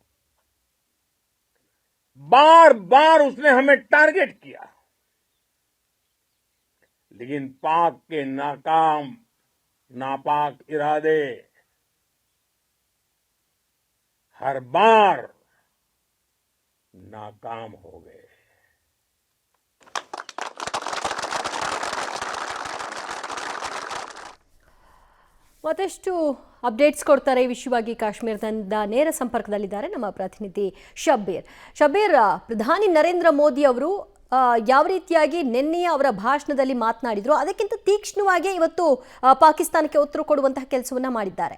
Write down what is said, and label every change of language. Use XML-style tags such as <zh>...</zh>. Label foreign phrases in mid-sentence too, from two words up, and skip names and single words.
<hi>बार बार उसने हमें टारगेट किया, लेकिन पाक के नापाक इरादे हर बार नाकाम हो गए।</hi> <kn>ಮತ್ತಷ್ಟು ಅಪ್ಡೇಟ್ಸ್ ಕೊಡ್ತಾರೆ ಈ ವಿಷಯವಾಗಿ ಕಾಶ್ಮೀರದಿಂದ ನೇರ ಸಂಪರ್ಕದಲ್ಲಿದ್ದಾರೆ ನಮ್ಮ ಪ್ರತಿನಿಧಿ ಶಬ್ಬೀರ್. ಶಬ್ಬೀರ್, ಪ್ರಧಾನಿ ನರೇಂದ್ರ ಮೋದಿ ಅವರು ಯಾವ ರೀತಿಯಾಗಿ ನಿನ್ನೆಯ ಅವರ ಭಾಷಣದಲ್ಲಿ ಮಾತನಾಡಿದ್ರು ಅದಕ್ಕಿಂತ ತೀಕ್ಷ್ಣವಾಗಿ ಇವತ್ತು ಪಾಕಿಸ್ತಾನಕ್ಕೆ ಉತ್ತರ ಕೊಡುವಂತಹ ಕೆಲಸವನ್ನ ಮಾಡಿದ್ದಾರೆ.</kn>